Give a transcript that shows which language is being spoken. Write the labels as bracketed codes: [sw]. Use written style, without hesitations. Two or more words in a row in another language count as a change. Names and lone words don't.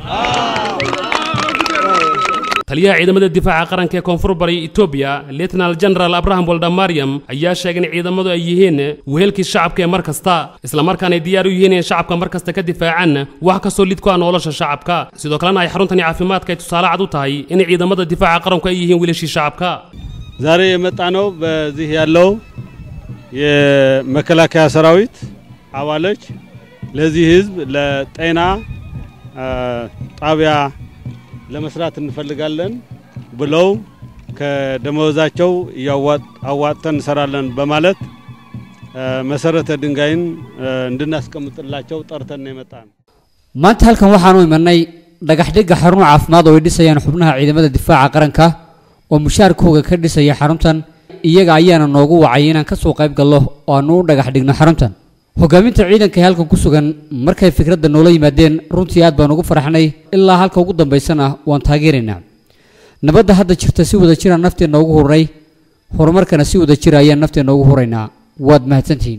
[so] taliyaha ciidamada difaaca qaranka ee Koonfur Bari Itoobiya [en] Lieutenant General [so] Abraham Walda Mariam ayaa sheegay in ciidamadu ay yihiin wehelkii shacabka ee markasta isla markaana ay diyaar u yihiin in shacabka markasta ka difaacaan wax ka soo lid ku ah nolosha shacabka sidoo kalena ay xaruntani caafimaadka ay tusaale cad u tahay in ciidamada difaaca qaranku ay yihiin weelashii shacabka [am] ዛሬ የመጣነው በዚህ ያለው የመከላከያ ሰራዊት አባሎች ለዚህ ህዝብ ለጤና ጣቢያ ለመስራት እንፈልጋለን ብለው ከደሞዛቸው ያዋጣን እንሰራለን በማለት መሰረተ ድንጋይን እንድናስቀምጥላቸው ጠርተን የመጣን [so] ማንተ halkan waxaanu imanay dhagax dhiga xarun caafimaad oo ay dhisayaan xubnaha ciidamada difaaca qaranka oo mushaarkooda ka dhisaya xaruntan iyaga ayaana noogu wacay inaan ka soo qayb galno oo aanu dhagax dhigno xaruntan hogaaminta ciidanka halkan ku sugan markay fikradda noola yimaadeen runtii aad baan ugu faraxnay ilaa halka ugu dambeysana waan taageeraynaa nabadda hadda jirta si wada jira nafteena ugu horay horumarkana si wada jira ayaan nafteena ugu horaynaa waad mahadsantihiin